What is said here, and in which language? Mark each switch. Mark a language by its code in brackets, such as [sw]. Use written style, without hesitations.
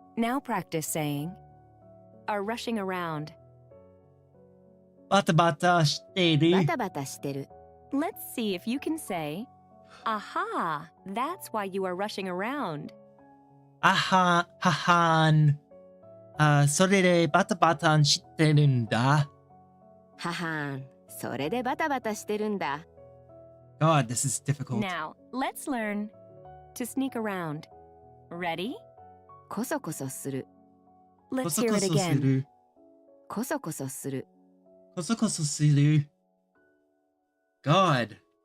[en] Now practice saying, are rushing around. [ja] バタバタしてる。バタバタしてる。 [en] Let's see if you can say, aha, that's why you are rushing around. [ja] ははん。それでバタバタしてるんだ。ははん、それでバタバタしてるんだ。 [en] God, this is difficult. Now, let's learn to sneak around. Ready? [ja] こそこそする。 [en] Let's hear it again. [ja] こそこそする。こそこそする。God.